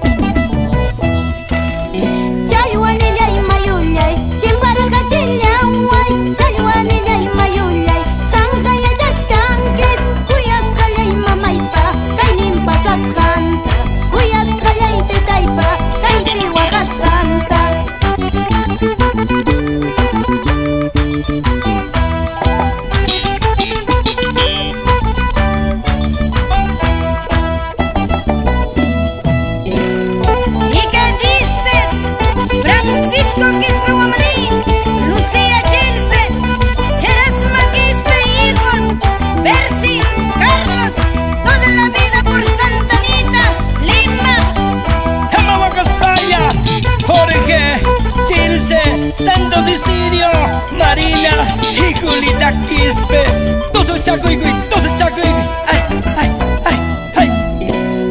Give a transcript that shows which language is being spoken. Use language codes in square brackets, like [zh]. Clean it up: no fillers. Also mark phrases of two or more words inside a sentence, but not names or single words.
[qu] Challwanillay mayullay, chimpar hachillaway, challwanillay mayullay, hanqayachachkankit, kuyasqallay mamaypa, kaynin pasasqanta, kuyasqallay taytaypa, kaypi waqasqanta. [es] ¿Y qué dices, Francisco Quispe Guamaní, Lucía Chilce, Erasma Quispe hijos, Percy, Carlos, toda la vida por Santa Anita, Lima? Amahuaca España, Jorge, Chilce, Santo Sicilio, Marina y Julita Quispe. Tosu Chacoicoy, Tosu Chacoicoy. Ay, ay, ay, ay.